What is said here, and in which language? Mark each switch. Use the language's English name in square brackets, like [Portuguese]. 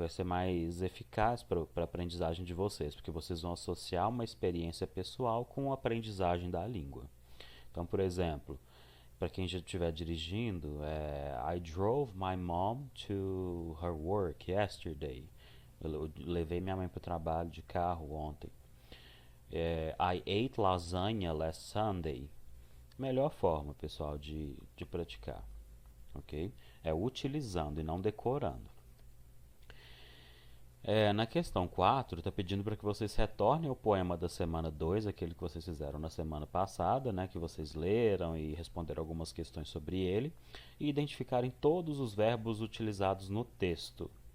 [Portuguese] Vai ser mais eficaz para a aprendizagem de vocês, porque vocês vão associar uma experiência pessoal com a aprendizagem da língua. Então, por exemplo, para quem já estiver dirigindo, [English] I drove my mom to her work yesterday. [Portuguese] Eu levei minha mãe para o trabalho de carro ontem. [English] I ate lasagna last Sunday. [Portuguese] Melhor forma, pessoal, de praticar, ok? É utilizando e não decorando. Na questão 4, está pedindo para que vocês retornem ao poema da semana 2, aquele que vocês fizeram na semana passada, né, que vocês leram e responderam algumas questões sobre ele, e identificarem todos os verbos utilizados no texto.